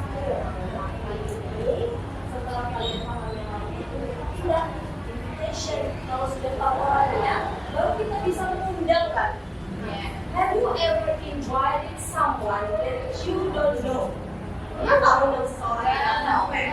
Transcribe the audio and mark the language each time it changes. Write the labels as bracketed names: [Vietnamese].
[Indonesian] Nah, kali ini setelah kalian paham yang lain itu tidak invitation. Kalau sudah tahu orangnya, baru kita bisa mengundang kan. [English] Have you ever invited someone that you don't know? [Indonesian] Pernah nggak undang seseorang yang nggak tahu?